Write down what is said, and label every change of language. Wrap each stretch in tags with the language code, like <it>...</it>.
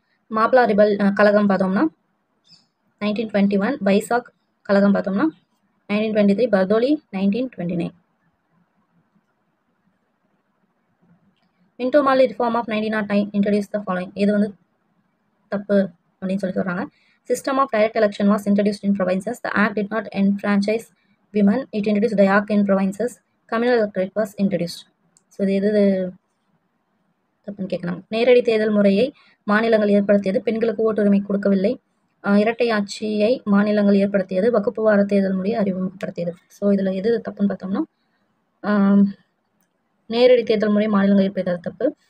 <ta>மாப்ளா கழகம் பார்த்தோம்னா 1921. வைசாக் கழகம் பார்த்தோம்னா 1923. Bardoli 1929.</ta> <en>Minto Morley reform of 1909 introduce the following.</en> <ta>இது வந்து தப்பு அப்படின்னு சொல்லி சொல்கிறாங்க.</ta> <en>System of direct election was introduced in provinces. The act did not enfranchise women. It introduced diarch in provinces. Communal electorate was introduced.</en> <ta>So இது எது தப்புன்னு கேட்கலாம். நேரடி தேர்தல் முறையை மாநிலங்கள் ஏற்படுத்தியது. பெண்களுக்கு ஓட்டுரிமை கொடுக்கவில்லை. இரட்டை ஆட்சியை மாநிலங்கள் ஏற்படுத்தியது. வகுப்பு வார தேர்தல் முறையை அறிமுகப்படுத்தியது. ஸோ இதில் எது தப்புன்னு பார்த்தோம்னா நேரடி தேர்தல் முறை மாநிலங்கள் ஏற்படுத்தியது தப்பு.</ta>